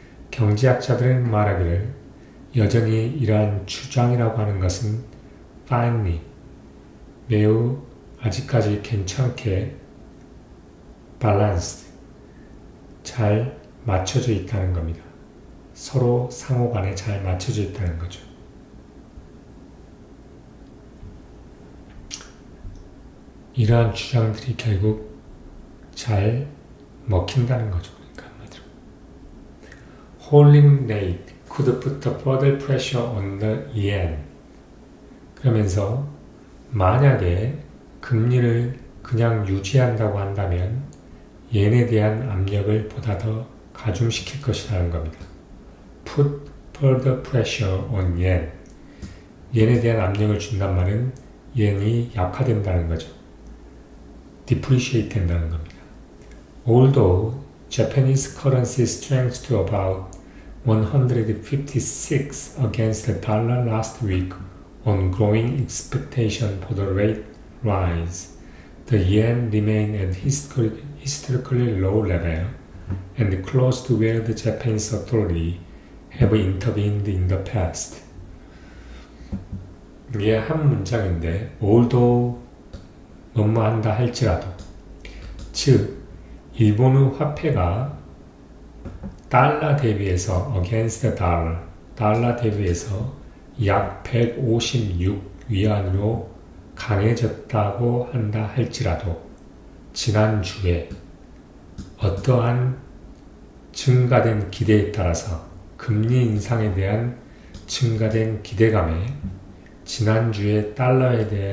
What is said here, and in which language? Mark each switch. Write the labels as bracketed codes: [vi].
[ko] 경제학자들은 말하기를 여전히 이러한 주장이라고 하는 것은 finely, 매우 아직까지 괜찮게 balanced, 잘 맞춰져 있다는 겁니다. 서로 상호 간에 잘 맞춰져 있다는 거죠. 이러한 주장들이 결국 잘 먹힌다는 거죠. 그러니까 한마디로. [en] Holding rate could put further pressure on the yen. [ko] 그러면서 만약에 금리를 그냥 유지한다고 한다면 옌에 대한 압력을 보다 더 가중시킬 것이라는 겁니다. [en] Put further pressure on yen. [ko] 옌에 대한 압력을 준단 말은 옌이 약화된다는 거죠. depreciate 된다는 겁니다. [en] Although Japanese currency strengthened to about 156 against the dollar last week on growing expectation for the rate rise, the yen remained at historically low level and close to where the Japanese authority have intervened in the past. [ko] 이게 한 문장인데 although 뭐뭐한다 할지라도, 즉 일본의 화폐가 달러 대비해서 [en] against the dollar, [ko] 달러 대비해서 약 156 위안으로 강해졌다고 한다 할지라도 지난주에 어떠한 증가된 기대에 따라서 금리 인상에 대한 증가된 기대감에 지난주에 달러에